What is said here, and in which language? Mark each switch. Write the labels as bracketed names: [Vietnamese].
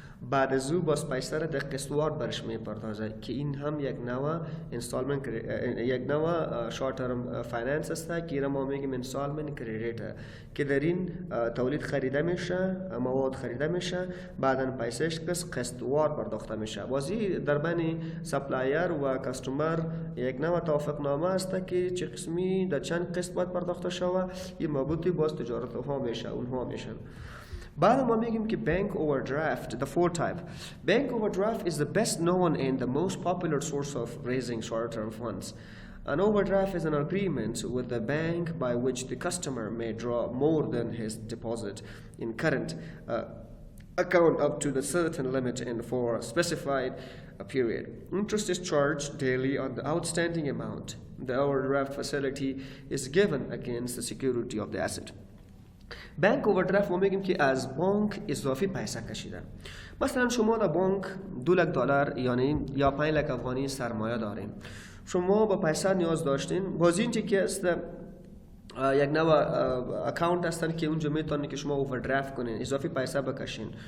[Persian] بعد از او باز پیسه را در قسطوار برش میپردازه که این هم یک نوع installment یک نوع short term finance است که ما میگیم installment credit، که در این تولید خریده میشه، مواد خریده میشه، بعدا پیسهش قسطوار پرداخته میشه. بازی در بین سپلایر و کاستومر یک نوع توافق نامه است که چه قسمی در چند قسط باید پرداخته شوه، این مربوطی باز تجارت ها میشه، اونها میشن. بعد ما میگیم که [English] bank overdraft, the fourth type. Bank overdraft is the best known and the most popular source of raising short-term funds. An overdraft is an agreement with the bank by which the customer may draw more than his deposit in current account up to the certain limit and for a specified period. Interest is charged daily on the outstanding amount. The overdraft facility is given against the security of the asset. [Persian] بانک اووردرافت ما میگیم که از بانک اضافی پیسه کشیدن. مثلا شما در بانک $200 یعنی یا 5 لک افغانی سرمایه دارین. شما با پیسه نیاز داشتین. بازی اینجا که است یک نوع اکاونت هستن که اونجا میتونن که شما اووردرافت کنین، اضافی پیسه بکشین.